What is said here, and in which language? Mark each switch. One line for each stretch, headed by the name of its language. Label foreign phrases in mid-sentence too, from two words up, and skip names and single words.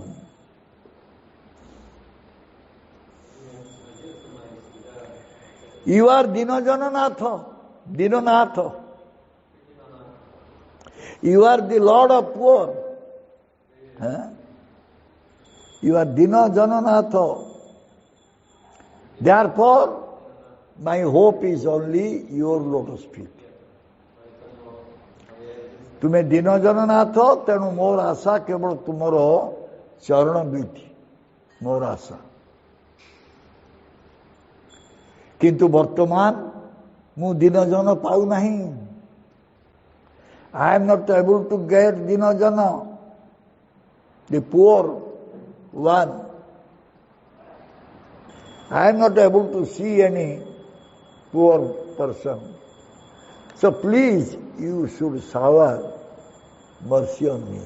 English: You are Dinajananatha, Dinanatha. You are the Lord of poor. Huh? You are Dinajananatha. Therefore, my hope is only your lotus feet.
Odia: ତୁମେ ଦିନ ଜନନାଥ, ତେଣୁ ମୋର ଆଶା କେବଳ ତୁମର ଚରଣ ବିଧି, ମୋର ଆଶା। କିନ୍ତୁ ବର୍ତ୍ତମାନ ମୁଁ ଦିନ ଜନ ପାଉନାହିଁ।
English: I am not able to get
Odia: ଦିନ ଜନ,
English: the poor one. I am not able to see any poor person. So please, you should shower mercy on me.